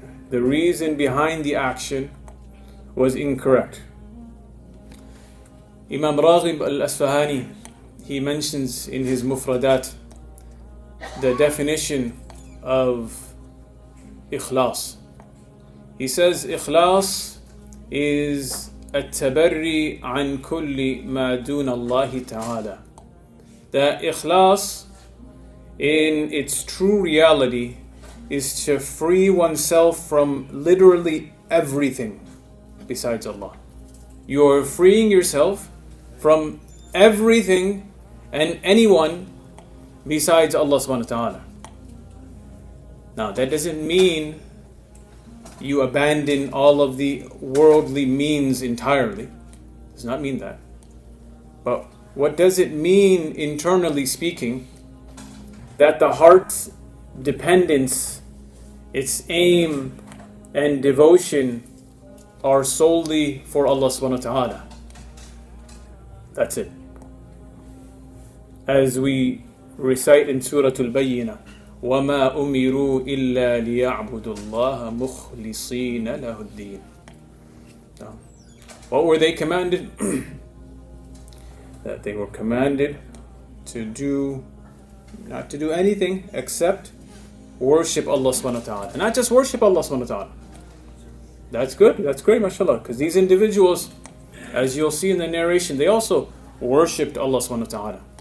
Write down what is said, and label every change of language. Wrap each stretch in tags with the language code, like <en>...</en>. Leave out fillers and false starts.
<en>The reason behind the action was incorrect. Imam Raghib al-Asfahani, he mentions in his Mufradat the definition of Ikhlas. He says Ikhlas is</en> <ar>التبري عن كل ما دون الله تعالى.</ar> <en>That Ikhlas in its true reality is to free oneself from literally everything besides Allah. You are freeing yourself from everything and anyone besides Allah subhanahu wa ta'ala. Now that doesn't mean you abandon all of the worldly means entirely. It does not mean that. But what does it mean, internally speaking, that the heart's dependence, its aim and devotion are solely for Allah subhanahu wa ta'ala? That's it. As we recite in Surah Al-Bayyinah,</en> <ar>وَمَا أُمِرُوا إِلَّا لِيَعْبُدُوا اللَّهَ مُخْلِصِينَ لَهُ الدِّينَ.</ar> <en>What were they commanded? That they were commanded to do, not to do anything except worship Allah subhanahu wa ta'ala. And not just worship Allah subhanahu wa ta'ala. That's good, that's great, mashallah. Because these individuals, as you'll see in the narration, they also worshipped Allah subhanahu wa ta'ala.</en>